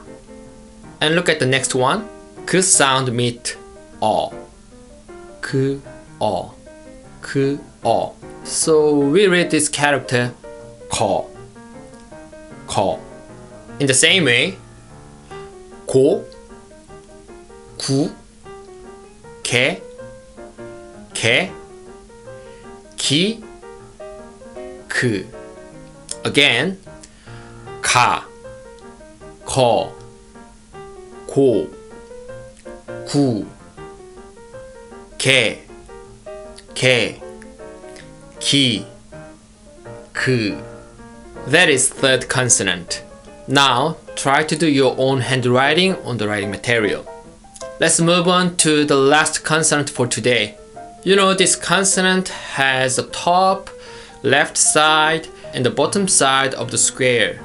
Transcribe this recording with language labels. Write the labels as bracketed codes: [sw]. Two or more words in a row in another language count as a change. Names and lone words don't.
[en] And look at the next one. G sound meet O. G, O, G, O. So we read this character Ko, Ko. In the same way, Go, Gu, Ke, Ke, Ki, K. Again, Ka, Ko, Ko, Gu, Ke, Ke, Ki, K. That is third consonant. Now, try to do your own handwriting on the writing material. Let's move on to the last consonant for today. You know, this consonant has the top, left side, and the bottom side of the square.